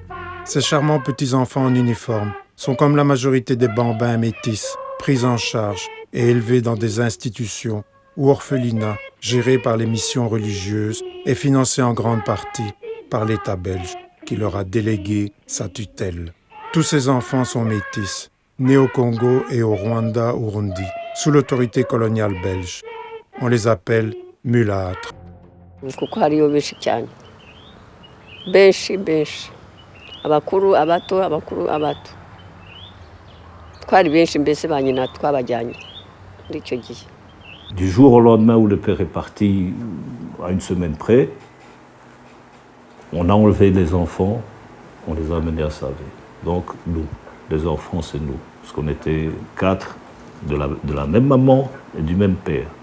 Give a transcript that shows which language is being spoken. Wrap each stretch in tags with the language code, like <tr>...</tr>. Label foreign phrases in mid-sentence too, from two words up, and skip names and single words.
<fr>Ces charmants petits-enfants en uniforme sont comme la majorité des bambins métis, pris en charge et élevés dans des institutions ou orphelinats gérés par les missions religieuses et financés en grande partie par l'État belge qui leur a délégué sa tutelle. Tous ces enfants sont métis, nés au Congo et au Rwanda-Urundi, sous l'autorité coloniale belge. On les appelle mulâtres.</fr> <rw>kuko hariyo benshi cyane benshi abakuru abato abakuru abato twari benshi mbese ba nyina twabajyanye muri icyo gihe.</rw> <fr>Du jour au lendemain où le père est parti, à une semaine près, on a enlevé les enfants, on les a amenés à Savé. Donc nous, les enfants, c'est nous, parce qu'on était 4 de la même maman et du même père.</fr>